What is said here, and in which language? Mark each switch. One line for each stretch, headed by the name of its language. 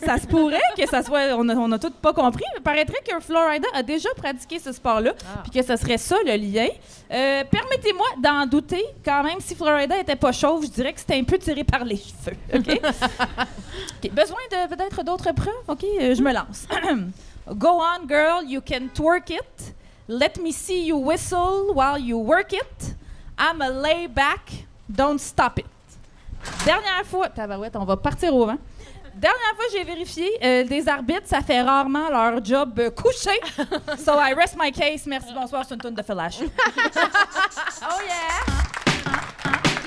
French: Ça se pourrait que ça soit... On a tous pas compris, mais paraîtrait que Flo Rida a déjà pratiqué ce sport-là, puis que ce serait ça, le lien. Permettez-moi d'en douter, quand même, si Flo Rida était pas chauve, je dirais que c'était un peu tiré par les cheveux, OK? Okay. Besoin de peut-être d'autres preuves? OK, je me lance.
English: Go on, girl, you can twerk it. Let me see you whistle while you work it. I'ma lay back, don't stop it.
French: Dernière fois, tabarouette, on va partir au vent. Dernière fois, j'ai vérifié, des arbitres, ça fait rarement leur job couché.
English: So I rest my case.
French: Merci, bonsoir, c'est une toune de flash.
English: Oh yeah!